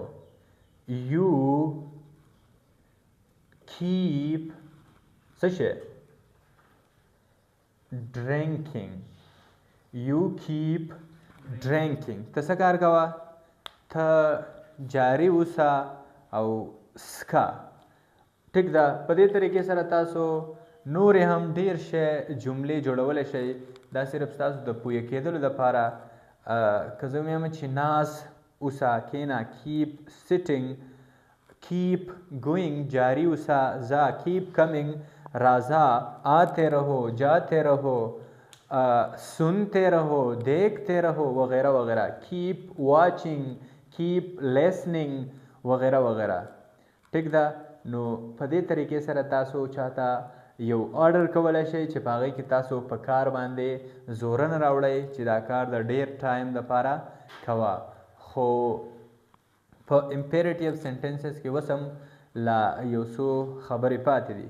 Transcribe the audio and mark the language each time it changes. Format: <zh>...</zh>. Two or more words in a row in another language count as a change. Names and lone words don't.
<en>you keep</en> <ps>څه شی؟ ډرینکینګ.</ps> <en>you keep drinking,</en> <ps>ته څه کار کوه؟ ته جاری اوسه او سکا. ټیک ده. په دې طریقې سره تاسو نورې هم ډېر شی جملې جوړولی شئ. دا صرف ستاسو د پوه کېدلو لپاره. که زه ویم چې ناست اوسه، کښېنه،</ps> <en>keep sitting, keep going,</en> <ps>جاری اوسه، ځه،</ps> <en>keep coming,</en> <ps>راځه،</ps> <ur>آتے رہو، جاتے رہو، سنتے رہو، دیکھتے رہو وغیرہ وغیرہ.</ur> <en>keep watching, keep listening</en> <ur>وغیرہ وغیرہ.</ur> <ps>ټیک ده. نو په دې طریقې سره تاسو چاته یو آرډر کولی شئ چې په هغې کې تاسو په کار باندې زوره نه راوړئ چې دا کار د ډېر ټایم دپاره کوه. خو په</ps> <en>imperative sentences</en> <ps>کې اوس هم لا یو څو خبرې پاتې دي.</ps>